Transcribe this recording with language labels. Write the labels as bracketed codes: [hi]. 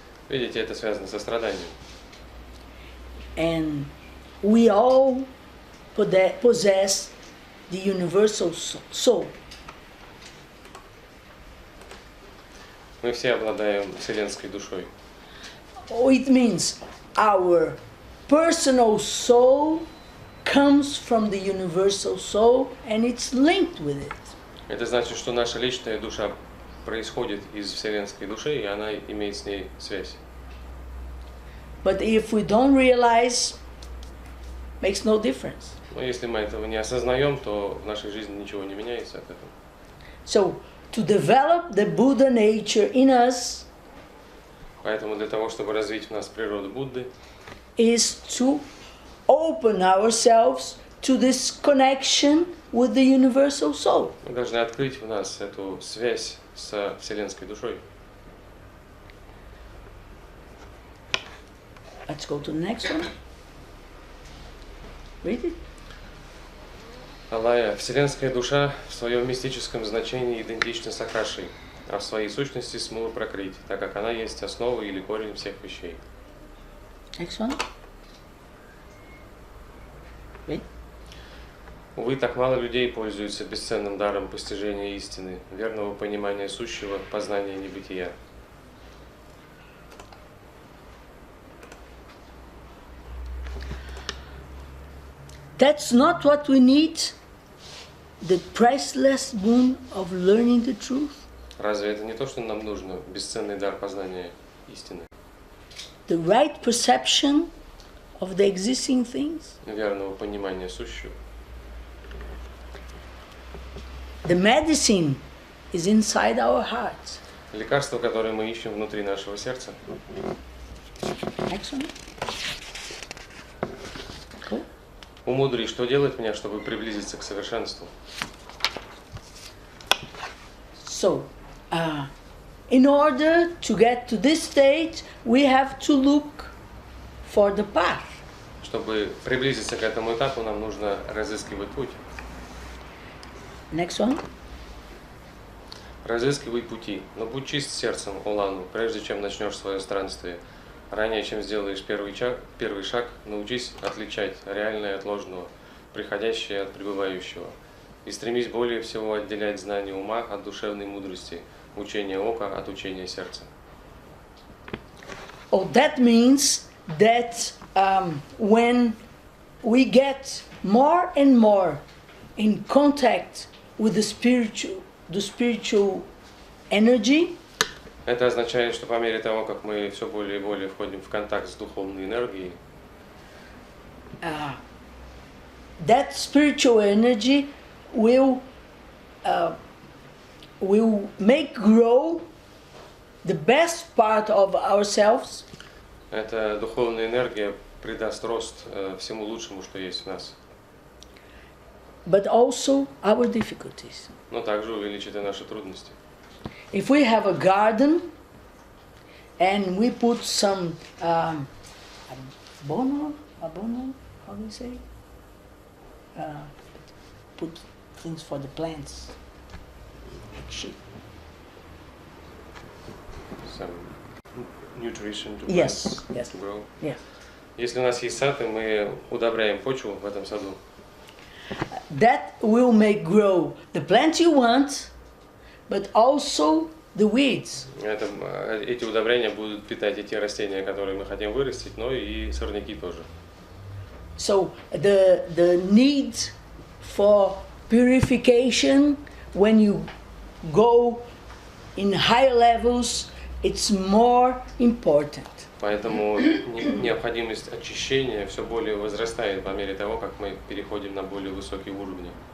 [ru] Видите, это связано со страданием. [en] And we all possess the universal soul. [ru] Мы все обладаем вселенской душой. [en] It means our personal soul comes from the universal soul and it's linked with it. [ru] Это значит, что наша личная душа происходит из вселенской души, и она имеет с ней связь. [en] But if we don't realize, makes no difference. [ru] Но если мы этого не осознаем, то в нашей жизни ничего не меняется от этого. [en] So, to develop the Buddha nature in us [ru] Поэтому для того, чтобы развить в нас природу Будды, [en] is to open ourselves to this connection with the universal soul. [ru] мы должны открыть в нас эту связь со вселенской душой. [en] Let's go to the next one. Read it. [ru] Алая, вселенская душа в своем мистическом значении идентична с Акашей, а в своей сущности с Мула-Пракрити, так как она есть основа или корень всех вещей. [en] Next one. Read. [ru] Увы, так мало людей пользуются бесценным даром постижения истины, верного понимания сущего, познания небытия. [en] That's not what we need, the priceless boon of learning the truth. [ru] Разве это не то, что нам нужно, бесценный дар познания истины, [en] The right perception of the existing things. [ru] верного понимания сущего? [en] The medicine is inside our hearts. [ru] Лекарство, которое мы ищем внутри нашего сердца. [en] Next one. Cool. [ru] Умудри, что делать мне, чтобы приблизиться к совершенству? [en] So, in order to get to this stage, we have to look for the path. [ru] Чтобы приблизиться к этому этапу, нам нужно разыскивать путь. [en] Next one. [ru] Разыскивай пути, но будь чист сердцем, Улану, прежде чем начнешь свое странствие. Ранее, чем сделаешь первый шаг, научись отличать реальное от ложного, приходящее от пребывающего. И стремись более всего отделять знание ума от душевной мудрости, учение ока от учения сердца. [en] Oh, that means that when we get more and more in contact with the spiritual energy, [ru] Это означает, что по мере того, как мы все более и более входим в контакт с духовной энергией, [en] that spiritual energy will make grow the best part of ourselves. [ru] эта духовная энергия придаст рост всему лучшему, что есть в нас, [en] But also our difficulties. [ru] но также увеличит и наши трудности. [en] If we have a garden and we put some abono, how do you say? Put things for the plants, like shit. Some nutrition to Yes, plants yes. to grow. Yes. [ru] Если у нас есть сад, и мы удобряем почву в этом саду, [en] That will make grow the plant you want, but also the weeds. [ru] эти удобрения будут питать и те растения, которые мы хотим вырастить, но и сорняки тоже. [en] So the need for purification when you go in higher levels, it's more important. [ru] Поэтому необходимость очищения все более возрастает по мере того, как мы переходим на более высокие уровни.